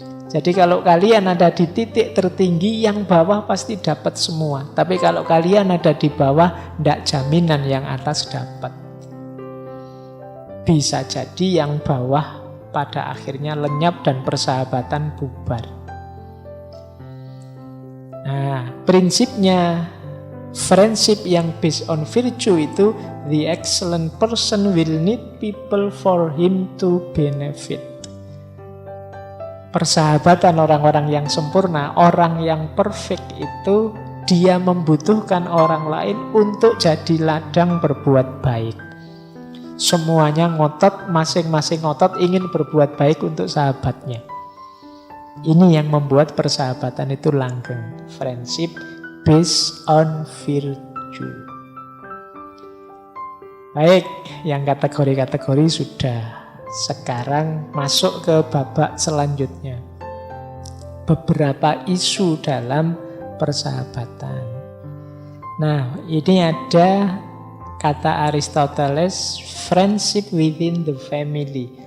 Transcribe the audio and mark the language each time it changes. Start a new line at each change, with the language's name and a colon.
Indonesian: Jadi kalau kalian ada di titik tertinggi, yang bawah pasti dapat semua. Tapi kalau kalian ada di bawah, tidak jaminan yang atas dapat. Bisa jadi yang bawah pada akhirnya lenyap dan persahabatan bubar. Nah, prinsipnya
English: friendship yang based on virtue itu, the excellent person will need people for him to benefit.
Indonesian: Persahabatan orang-orang yang sempurna, orang yang perfect itu, dia membutuhkan orang lain untuk jadi ladang berbuat baik. Semuanya ngotot, masing-masing ngotot ingin berbuat baik untuk sahabatnya. Ini yang membuat persahabatan itu langgeng.
English: Friendship based on virtue.
Indonesian: Baik, yang kategori-kategori sudah. Sekarang masuk ke babak selanjutnya. Beberapa isu dalam persahabatan. Nah, ini ada kata Aristoteles,
English: friendship within the family.